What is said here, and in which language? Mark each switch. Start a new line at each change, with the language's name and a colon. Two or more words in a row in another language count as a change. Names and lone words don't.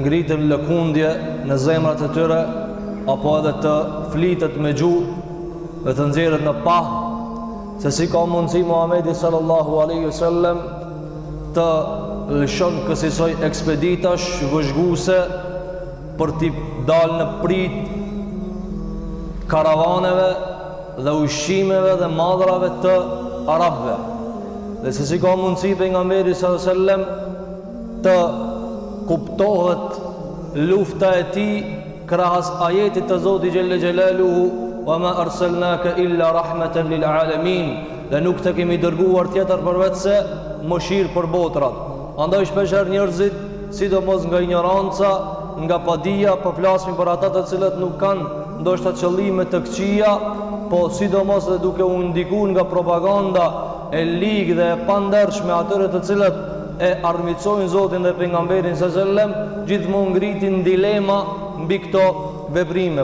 Albanian: ngritën lëkundje në zemrat e tyre, apo edhe të flitet me gjuhë dhe të nxjerret në pah, se si ka mundësi Muhamedi
Arabic: صلى الله عليه وسلم
Albanian: të lëshon kësaj ekspeditash vëzhguese për t'i dalë në prit karavaneve dhe ushqimeve dhe madrave të arabëve. Dhe se si ka mundësi pejgamberi
Arabic: صلى الله عليه وسلم
Albanian: të kuptohet lufta e tij krahas ajetit të Zotit
Arabic: جل جلاله وما أرسلناك إلا رحمة للعالمين,
Albanian: dhe nuk të kemi dërguar tjetër përveç se mëshirë për botrat. Andaj shpeshherë njerëzit, sidomos nga ignoranca, nga padia, po flasim për ata të cilët nuk kanë ndoshta qëllime të këqija, po sidomos dhe duke u ndikuar nga propaganda e ligë dhe e pandershme atyre të cilët e armiqsojnë Zotin dhe pejgamberin
Arabic: صلى الله عليه وسلم,
Albanian: gjithmonë ngritin dilema mbi këto veprime.